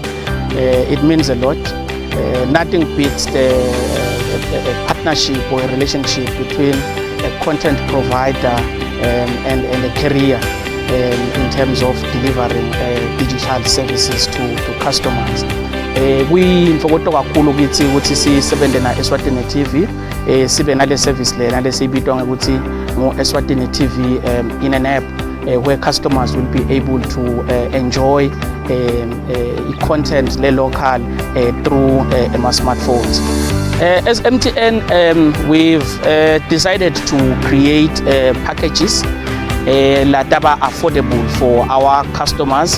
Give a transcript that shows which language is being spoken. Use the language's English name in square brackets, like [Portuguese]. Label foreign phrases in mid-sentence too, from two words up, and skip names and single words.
[English] It means a lot. Nothing beats the partnership or a relationship between a content provider and a carrier in terms of delivering digital services to customers. [Swati] Kuyimfokoto kakhulu kithi ukuthi sisebenze na Eswatini TV, sibe nale service lena lesibitwa ngokuthi ngo Eswatini TV [English] in an app where customers will be able to enjoy content [Swati] le [English] local through my smartphones. As MTN, we've decided to create packages that are affordable for our customers.